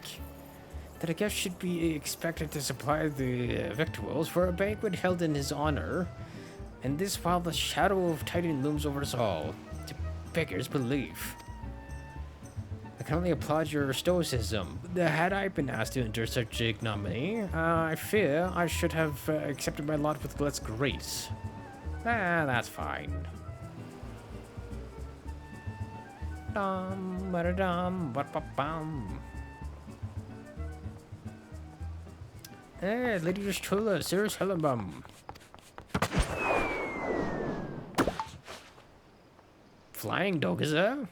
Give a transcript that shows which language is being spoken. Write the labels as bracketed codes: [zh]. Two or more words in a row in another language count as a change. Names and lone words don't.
[en] That I guess should be expected to supply the victuals for a banquet held in his honor, and this while the shadow of Titan looms over us all, to beggar's belief. I can only applaud your stoicism. Had I been asked to endure such ignominy, I fear I should have accepted my lot with less grace. That's fine. Dum, ba-da-dum, ba-ba-bum. Hey, Lady Justola, Sirius Hellenbaum. Flying dog, is there?